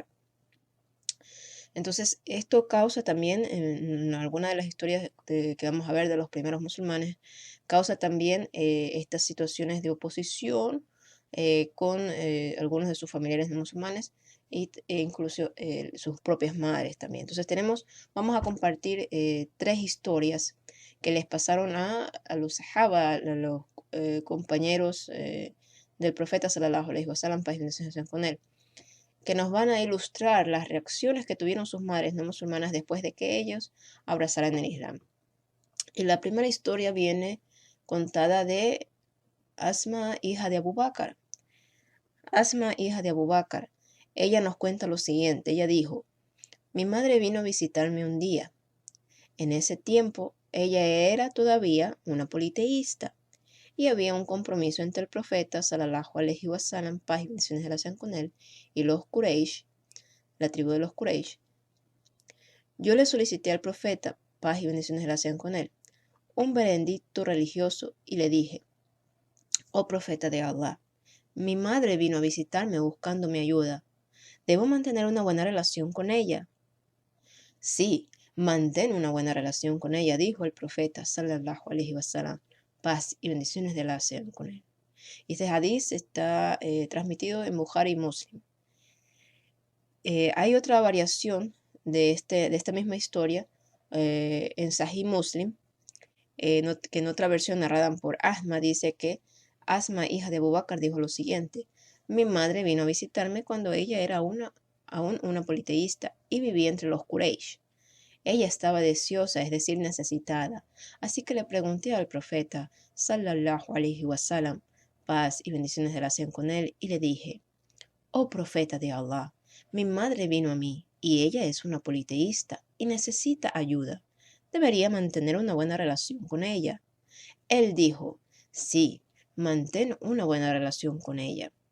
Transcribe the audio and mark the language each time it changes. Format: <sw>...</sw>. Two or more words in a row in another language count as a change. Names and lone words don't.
<es>Entonces, esto causa también, en alguna de las historias que vamos a ver de los primeros musulmanes, causa también estas situaciones de oposición con algunos de sus familiares musulmanes e incluso sus propias madres también. Entonces, vamos a compartir 3 historias que les pasaron a los sahaba, a los compañeros del profeta</es> <ar>صلى الله عليه وسلم,</ar> <es>paz y bendiciones sean con él, que nos van a ilustrar las reacciones que tuvieron sus madres no musulmanas después de que ellos abrazaran el Islam. Y la primera historia viene contada de Asma, hija de Abu Bakr. Asma, hija de Abu Bakr, ella nos cuenta lo siguiente. Ella dijo: mi madre vino a visitarme un día. En ese tiempo, ella era todavía una politeísta y había un compromiso entre el profeta</es> <ar>صلى الله عليه وسلم,</ar> <es>paz y bendiciones de la sean con él, y los Quraysh, la tribu de los Quraysh. Yo le solicité al profeta, paz y bendiciones de la sean con él, un veredicto religioso y le dije: oh profeta de Allah, mi madre vino a visitarme buscando mi ayuda. ¿Debo mantener una buena relación con ella? Sí, mantén una buena relación con ella, dijo el profeta</es> <ar>صلى الله عليه وسلم,</ar> <es>paz y bendiciones de Allah sean con él. Y este hadiz está transmitido en Bukhari y Muslim. Hay otra variación de esta misma historia en Sahih Muslim, que en otra versión narrada por Asma dice que Asma, hija de Abu Bakr, dijo lo siguiente: mi madre vino a visitarme cuando ella era aún una politeísta y vivía entre los Quraysh. Ella estaba deseosa, es decir, necesitada. Así que le pregunté al profeta,</es> <ar>صلى الله عليه وسلم,</ar> <es>paz y bendiciones de la sean con él, y le dije: oh profeta de Allah, mi madre vino a mí y ella es una politeísta y necesita ayuda. ¿Debería mantener una buena relación con ella? Él dijo: sí, mantén una buena relación con ella.</es>